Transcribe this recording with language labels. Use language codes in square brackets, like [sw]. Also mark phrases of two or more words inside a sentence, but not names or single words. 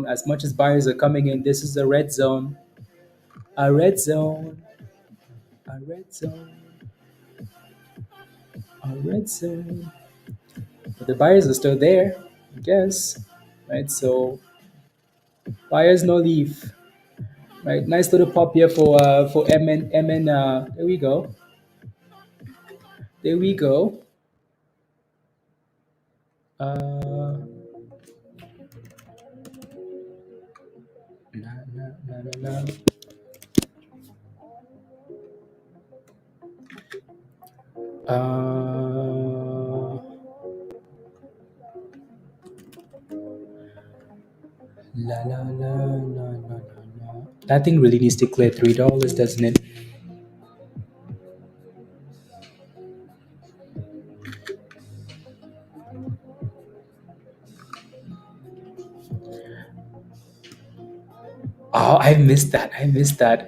[en] As much as buyers are coming in, this is a red zone, a red zone, a red zone, a red zone. But the buyers are still there, I guess, right? So buyers no leave, right? Nice little pop here for MN. There we go, there we go. Uh, na, na, na, na, na. Uh, La la la la la la la. That thing really needs to clear $3, doesn't it? Oh, I missed that. I missed that.